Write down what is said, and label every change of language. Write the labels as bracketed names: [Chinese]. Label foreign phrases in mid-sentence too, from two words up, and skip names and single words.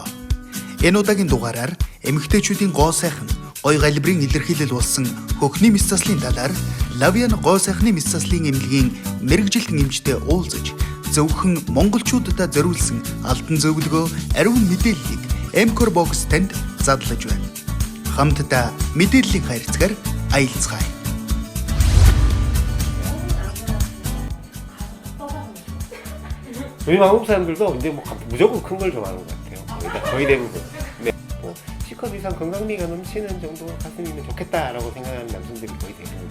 [Mongolian] Энэ удаагийн дугаараар эмэгтэйчүүдийн гоо сайхан гой галбирын илэрхийлэл болсон хөхний мэс заслын талаар Лавиан гоо сайхны мэс заслын эмнэлгийн мэрэгжилтэн эмчтэй уулзаж зөвхөн монголчуудад зориулсан алдан зөвлөгөө ариун мэдээллийг M-Core Box танд задлаж байна. Хамтдаа мэдээллийн хайрцгаар аялцгаая. [Korean] 요즘 한국 사람들도 이제 뭐 무조건 큰 걸 좋아하는 것 같아요. 거의 대부분. 네. 뭐 C컵 이상 건강미가 넘치는 정도 가슴이면 좋겠다라고 생각하는 남성들이 거의 대부분.